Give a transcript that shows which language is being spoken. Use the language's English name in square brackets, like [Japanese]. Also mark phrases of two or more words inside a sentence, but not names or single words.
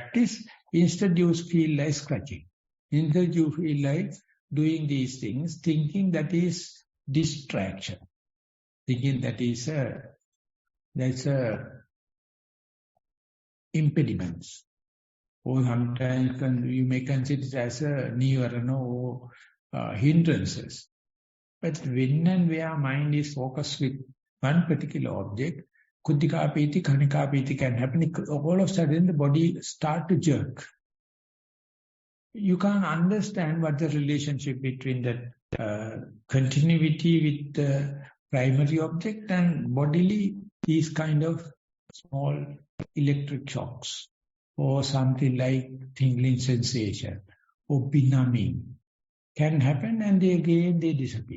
[English] Instead you feel like scratching. Instead you feel like doing these things, thinking that is distraction, thinking that's a impediment. Or sometimes you may consider it as a nissarana or hindrances. But when and where mind is focused with one particular object, [Pali] kuddhika piti, khanika piti can happen. [English] All of a sudden the body start to jerk. You can't understand what the relationship between that continuity with the primary object and bodily, these kind of small electric shocks or something like tingling sensation or benumbing can happen, and they disappear.